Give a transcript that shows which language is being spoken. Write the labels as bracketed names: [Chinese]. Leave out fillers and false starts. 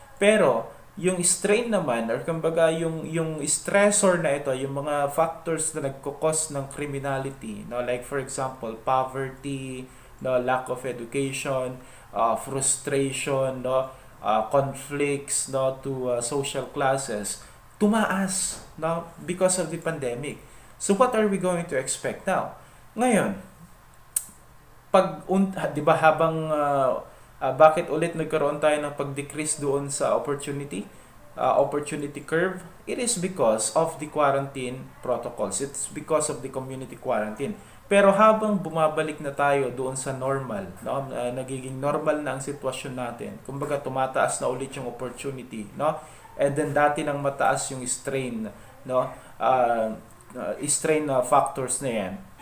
[Filipino] Pero yung strain naman, or kumbaga yung stressor na ito, yung mga factors na nagko-cause ng criminality, no, [English] like for example poverty, no, lack of education, frustration, no, conflicts, no, to social classes, [Filipino] tumaas, no, [English] because of the pandemic. So what are we going to expect now? [Filipino] Ngayon, di ba, habang bakit ulit nagkaroon tayo ng pag-decrease doon sa opportunity curve? [English] It is because of the quarantine protocols. It's because of the community quarantine. [Filipino] Pero habang bumabalik na tayo doon sa normal, no, nagiging normal na ang sitwasyon natin, kumbaga tumataas na ulit yung opportunity, no? And then dati nang mataas yung strain, no, strain factors na yan.